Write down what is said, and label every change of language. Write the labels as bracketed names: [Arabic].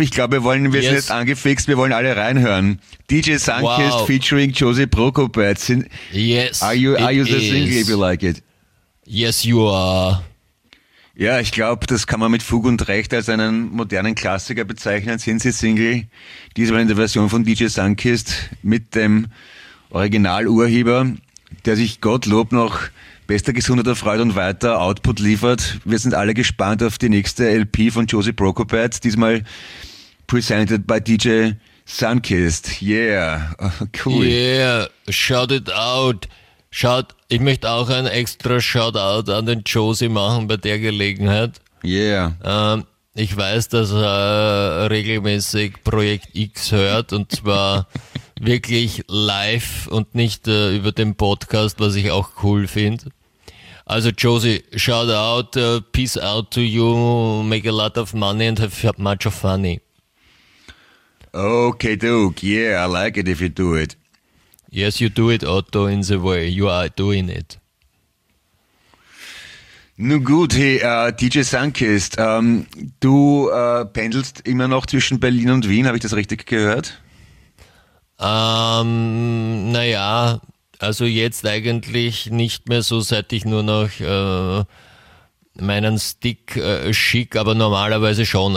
[German] Ich glaube, wir sind jetzt angefixt. Wir wollen alle reinhören. DJ Sunkist featuring Josie Prokopetz. [English] Yes. Are you the single if you like it? Yes, you are. [German] Ja, ich glaube, das kann man mit Fug und Recht als einen modernen Klassiker bezeichnen. Sind sie Single? Diesmal in der Version von DJ Sunkist mit dem Originalurheber, der sich Gottlob noch bester Gesundheit erfreut und weiter Output liefert. Wir sind alle gespannt auf die nächste LP von Josie Prokopetz, diesmal [English] presented by [German] DJ Sunkist. [English] Yeah, cool. Yeah, shout it out. [German] Ich möchte auch ein extra Shoutout an den Josie machen bei der Gelegenheit. [English] Yeah. [German] Ich weiß, dass er regelmäßig Projekt X hört und zwar wirklich live und nicht über den Podcast, was ich auch cool finde. [English] Also Josie, Shoutout, peace out to you, make a lot of money and have much of funny. Okay, Duke, yeah, I like it if you do it. Yes, you do it, Otto, in the way you are doing it. [German] Nun gut, hey, DJ Sunkist, du pendelst immer noch zwischen Berlin und Wien, habe ich das richtig gehört? Naja, also jetzt eigentlich nicht mehr so, seit ich nur noch meinen Stick schick, aber normalerweise schon.